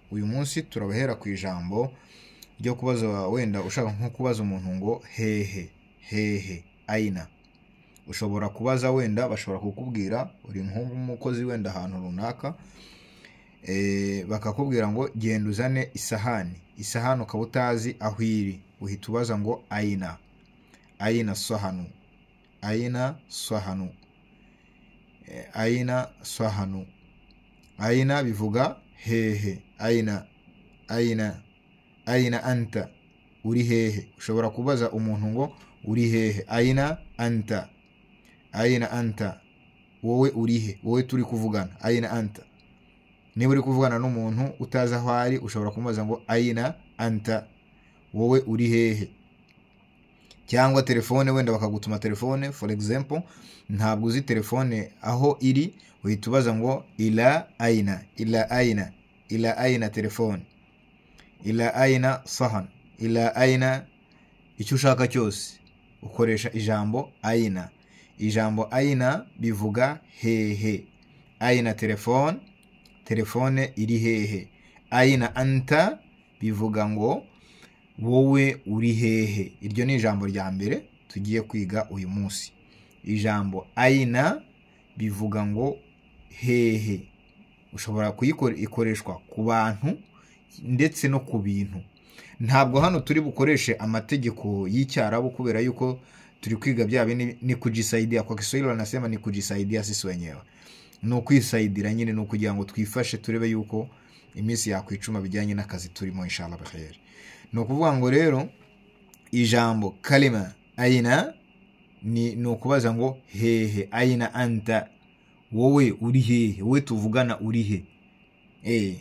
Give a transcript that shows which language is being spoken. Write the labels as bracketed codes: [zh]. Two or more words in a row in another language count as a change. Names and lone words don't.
[rw] Uyu munsi turabahera ku ijambo ryo kubaza, wenda ushaka nko kubaza umuntu ngo hehe aina. Ushobora kubaza, wenda bashobora kukubwira uri nk'umukozi wenda ahantu runaka, bakakubwira ngo genda uzane isahani ukaba utazi aho iri, uhita ubaza ngo [ar] أين صحن, [rw] aina bivuga hehe, [ar] أين أنت, [rw] uri hehe. Ushobora kubaza umuntu ngo uri hehe, [ar] أين أنت, [rw] wowe urihe, wowe turi kuvugana, [ar] أين أنت. [rw] Niba uri kuvugana n'umuntu utazi aho ari, ushobora kumubaza ngo [ar] أين أنت, [rw] wowe uri hehe. Cyangwa telefone, wenda bakagutuma telefone, [en] for example, [rw] ntabwo uzi telefone aho iri, uhita ubaza ngo [ar] إلى أين [rw] telefone, [ar] إلى أين صحن, إلى أين [rw] icyo ushaka cyose ukoresha ijambo aina. Ijambo aina bivuga hehe, aina telefone iri hehe. [ar] أين أنت [rw] bivuga ngo wowe uri hehe. Iryo ni ijambo rya mbere tugiye kwiga uyu munsi. Ijambo aina bivuga ngo hehe. Ushobora ikoreshwa ku bantu ndetse no ku bintu. Ntabwo hano turi bukoreshe amategeko y'icyarabu kubera yuko turi kwiga bya [sw] ni kujisaidia. Kwa Kiswahili wanasema ni kujisaidia sisi wenyewe. [rw] Ni ukwisaidira nyine, ni ukugira ngo twifashe turebe yuko iminsi yakwicuma bijyanye n'akazi turimo [ar] إن شاء الله بخير. [rw] Ni ukuvuga ngo rero ijambo [ar] كلمة أين [rw] ni ukubaza ngo hehe, [ar] أين أنت, [rw] wowe uri hehe, wowe tuvugana uri he.